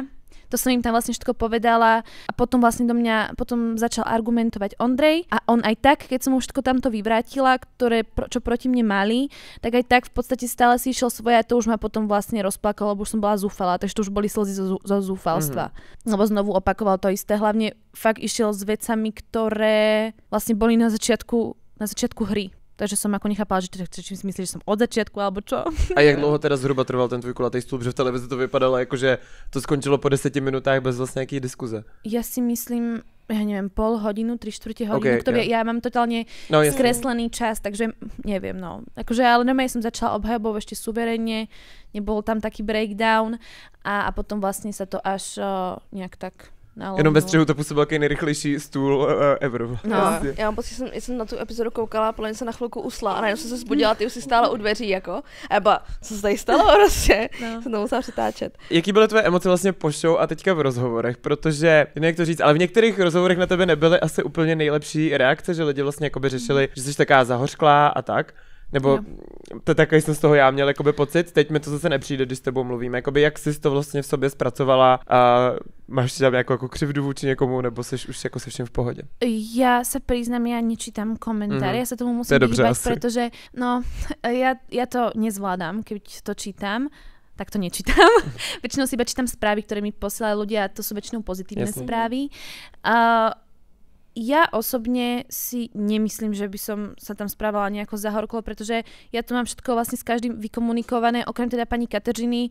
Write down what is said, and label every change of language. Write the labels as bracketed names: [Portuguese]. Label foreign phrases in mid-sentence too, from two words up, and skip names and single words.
[Slovak] To som im tam vlastne všetko povedala a potom vlastne do mňa potom začal argumentovať Ondrej a on aj tak, keď som mu všetko tamto vyvrátila, čo proti mne mali, tak aj tak v podstate stále si išiel svoje a to už ma potom vlastne rozplakalo, lebo už som bola zúfalá, takže to už boli slzy zo zúfalstva. Lebo znovu opakoval to isté, hlavne fakt išiel s vecami, ktoré vlastne boli na začiatku hry. Takže som ako nechápala, že či si myslíš, že som od začiatku, alebo čo. [Czech] A jak dlouho teda zhruba trval ten tvůj kulatý stůl, že v televizi to vypadalo jako, že to skončilo po 10 minutách bez vlastně nějaký diskuze? [Slovak] Ja si myslím, ja neviem, pol hodinu, 3/4 hodinu. Okay, ja mám totálne skreslený čas, takže neviem, no. Akože, ale normálne som začala obhajobou ešte suverenne, nebol tam taký breakdown a potom vlastne sa to až nejak tak... [Czech] Jenom ve střihu to působil jaký nejrychlejší stůl ever. No, já mám pocit, že jsem na tu epizodu koukala, podle mě se na chvilku usla a najednou jsem se zbudila, ty už si stála u dveří, jako. A co se tady stalo prostě? Jsem to musela přetáčet. Jaký byly tvoje emoce vlastně po show a teďka v rozhovorech? Protože, jak to říct, ale v některých rozhovorech na tebe nebyly asi úplně nejlepší reakce, že lidi vlastně jakoby řešili, že jsi taková zahořklá a tak. Nebo to takový jsem z toho já měl jakoby pocit, teď mi to zase nepřijde, když s tebou mluvím, jakoby jak jsi to vlastně v sobě zpracovala a máš tam nějakou jako křivdu vůči někomu, nebo jsi už jako se všem v pohodě? [Slovak] Ja sa priznám, ja nečítam komentáre, ja sa tomu musím vyhýbať, pretože ja to nezvládam, keď to čítam. Tak to nečítam. Väčšinou si iba čítam správy, ktoré mi posielajú ľudia a to sú väčšinou pozitívne správy. Ja osobne si nemyslím, že by som sa tam správala nejako zahorklo, pretože ja to mám všetko vlastne s každým vykomunikované, okrem teda pani Kateřiny.